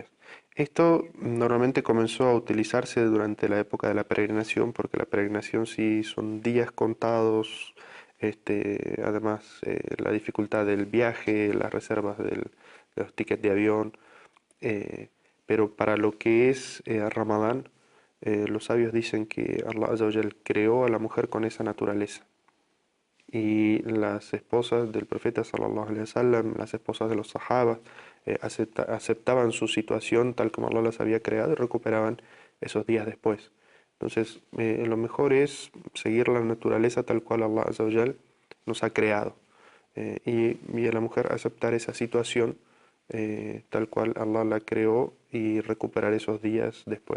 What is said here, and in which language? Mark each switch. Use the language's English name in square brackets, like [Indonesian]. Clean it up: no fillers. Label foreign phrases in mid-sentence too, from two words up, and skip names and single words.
[Spanish] Esto normalmente comenzó a utilizarse durante la época de la peregrinación, porque la peregrinación sí son días contados, además la dificultad del viaje, las reservas de los tickets de avión, pero para lo que es Ramadán, los sabios dicen que [Arabic] الله عز وجل [Spanish] creó a la mujer con esa naturaleza. Y las esposas del profeta [Arabic] صلى الله عليه وسلم, [Spanish] las esposas de los sahabas, aceptaban su situación tal como Allah las había creado y recuperaban esos días después. Entonces, lo mejor es seguir la naturaleza tal cual [Arabic] الله عز وجل [Spanish] nos ha creado. Y a la mujer aceptar esa situación tal cual Allah la creó y recuperar esos días después.